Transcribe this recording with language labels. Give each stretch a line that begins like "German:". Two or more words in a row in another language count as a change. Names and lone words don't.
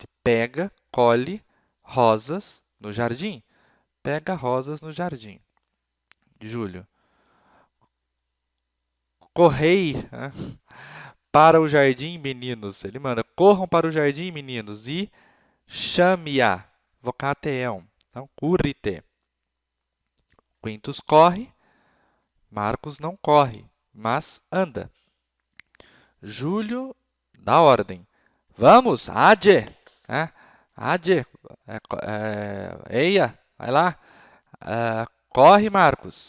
Portuguese: Pega, colhe rosas no jardim. Pega rosas no jardim. Júlio. Correi, né? Para o jardim, meninos. Ele manda, corram para o jardim, meninos, e chame-a.
Latin: Vocate eum.
Portuguese: Então, currite. Quintus corre. Marcos não corre, mas anda. Júlio dá ordem. Vamos, ade. Ade. Eia, vai lá. Corre, Marcos.